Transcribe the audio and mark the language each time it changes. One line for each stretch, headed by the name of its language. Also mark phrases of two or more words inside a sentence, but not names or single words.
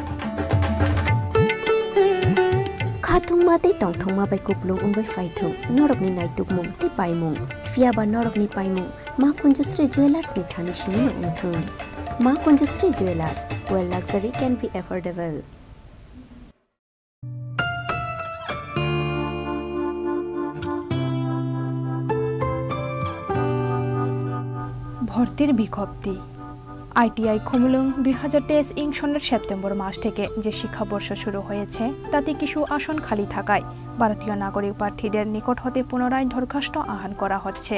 Bodo: खाथुंमा ते तंथुंमा बाय कुपलुं उंगै फाइथुं नरकनि नायतुकमुं ते पाइमुं फियाबा नरकनि पाइमुं मा कुंजश्री जुवेलार्स नि थानिसिनि नंथुं मा कुंजश्री जुवेलार्स
English: where luxury can be affordable।
Bangla: ভর্তির বিজ্ঞপ্তি। আইটিআই খুমলুং 2023 সনের সেপ্টেম্বর মাস থেকে যে শিক্ষাবর্ষ শুরু হয়েছে তাতে কিছু আসন খালি থাকায় ভারতীয় নাগরিক প্রার্থীদের নিকট হতে পুনরায় দরখাস্ত আহ্বান করা হচ্ছে।